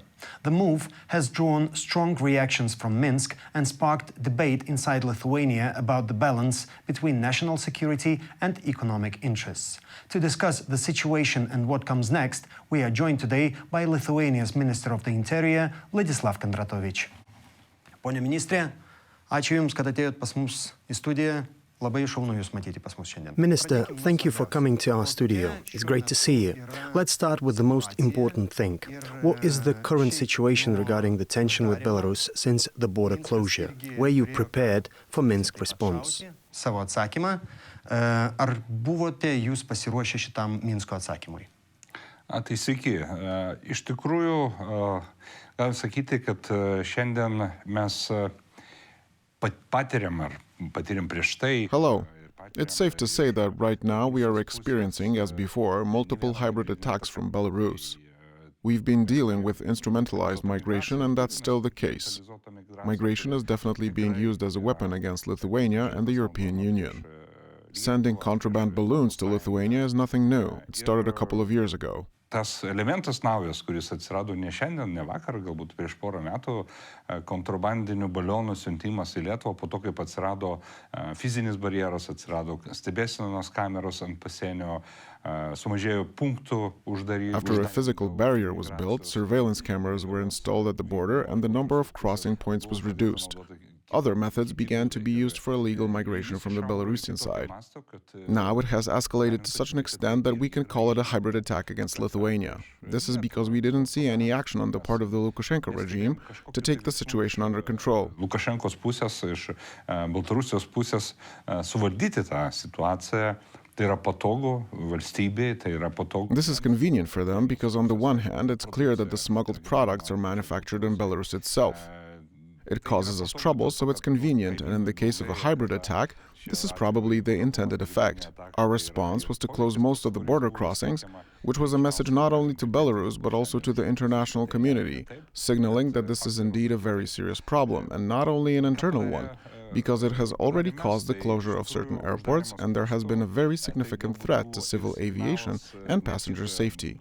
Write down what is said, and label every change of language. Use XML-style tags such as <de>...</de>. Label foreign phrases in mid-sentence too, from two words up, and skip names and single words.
<en>The move has drawn strong reactions from Minsk and sparked debate inside Lithuania about the balance between national security and economic interests. To discuss the situation and what comes next, we are joined today by Lithuania's Minister of the Interior, Vladislav Kondratovič.</en> <lt>Pone ministre, ačiū Jums, kad atėjot pas mus į studiją. Labai šaunu Jūs matyti pas mus šiandien.</lt> <en>Minister, thank you for coming to our studio. It's great to see you. Let's start with the most important thing. What is the current situation regarding the tension with Belarus since the border closure? Were you prepared for Minsk response?</en> <lt>Savo atsakymą. Ar buvote Jūs pasiruošę šitam Minsko atsakymui? Tai sveiki. Iš tikrųjų, galim sakyti, kad šiandien mes patiriam prieš tai.</lt> <en>Hello. It's safe to say that right now we are experiencing, as before, multiple hybrid attacks from Belarus. We've been dealing with instrumentalized migration, and that's still the case. Migration is definitely being used as a weapon against Lithuania and the European Union. Sending contraband balloons to Lithuania is nothing new. It started a couple of years ago.</en> <lt>Tas elementas naujas, kuris atsirado ne šiandien, ne vakar, galbūt prieš porą metų, kontrabandinių balionų siuntimas į Lietuvą, po to, kaip atsirado fizinis barjeras, atsirado stebėsenos kameros ant pasienio, sumažėjo punktų uždaryti.</lt> <en>After a physical barrier was built, surveillance cameras were installed at the border and the number of crossing points was reduced. Other methods began to be used for illegal migration from the Belarusian side. Now it has escalated to such an extent that we can call it a hybrid attack against Lithuania. This is because we didn't see any action on the part of the Lukashenko regime to take the situation under control.</en> <lt>Lukašenkos pusės, iš Baltarusijos pusės suvaldyti tą situaciją. Tai yra patogu valstybei, tai yra patogu.</lt> <en>This is convenient for them because on the one hand it's clear that the smuggled products are manufactured in Belarus itself. It causes us trouble, so it's convenient, and in the case of a hybrid attack, this is probably the intended effect. Our response was to close most of the border crossings, which was a message not only to Belarus but also to the international community, signaling that this is indeed a very serious problem, and not only an internal one, because it has already caused the closure of certain airports and there has been a very significant threat to civil aviation and passenger safety.</en>